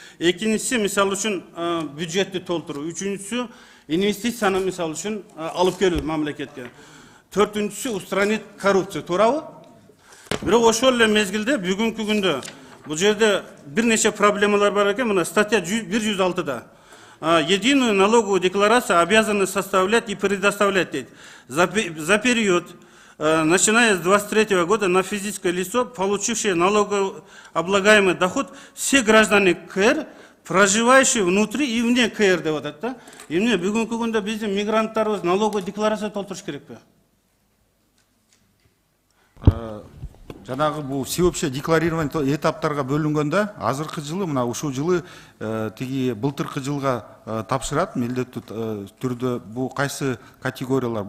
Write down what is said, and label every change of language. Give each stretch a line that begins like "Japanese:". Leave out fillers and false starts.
Kyrgyz: Экинчиси мисалы үчүн бюджетти толтуруу. Үчүнчүсү инвестицияны мисалы үчүн алып келүү мамлекетке. Төртүнчүсү устранить коррупцию, туурабы? Бирок ошол эле мезгилде бүгүнкү күндө бул жерде бир нече проблемалар бар экен. Мына статья 106-да.
Russian: Единую налоговую декларацию обязаны составлять и предоставлять дейт. За период, начиная с 23 года, на физическое лицо, получившее налогооблагаемый доход, все граждане КР, проживающие внутри и вне КР деп атат да.
Kyrgyz: Эмне бүгүнкү күндө биздин мигранттарыбыз налоговый декларация толтуруш керекпи? Жанагы бул всеобщее декларирование этаптарга бөлүнгөндө, азыркы жылы мына ушул жылы тиги былтыркы жылга тапшырат милдеттүү түрдө бул кайсы категориялар.